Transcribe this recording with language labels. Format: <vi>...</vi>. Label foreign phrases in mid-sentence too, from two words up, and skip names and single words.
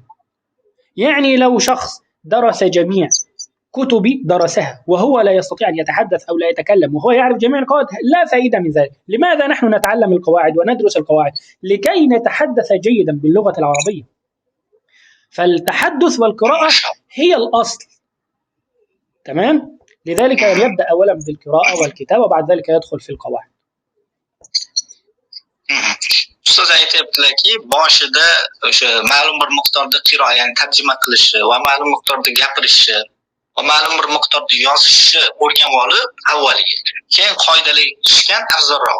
<ar>يعني لو شخص درس جميع كتبي درسها وهو لا يستطيع أن يتحدث أو لا يتكلم وهو يعرف جميع القواعد، لا فائدة من ذلك. لماذا نحن نتعلم القواعد وندرس القواعد؟ لكي نتحدث جيدا باللغة العربية. فالتحدث والقراءة هي الأصل. تمام؟ لذلك يبدأ أولا بالقراءة والكتابة وبعد ذلك يدخل في القواعد.</ar> <uz>ustoz aytyaptilarki boshida o'sha ma'lum bir miqdorda qiro, ya'ni tarjima qilishi va ma'lum miqdorda gapirishi va ma'lum bir miqdorda yozishni o'rganib olib avvaliga, keyin qoidalarga tushgan afzalroq.</uz>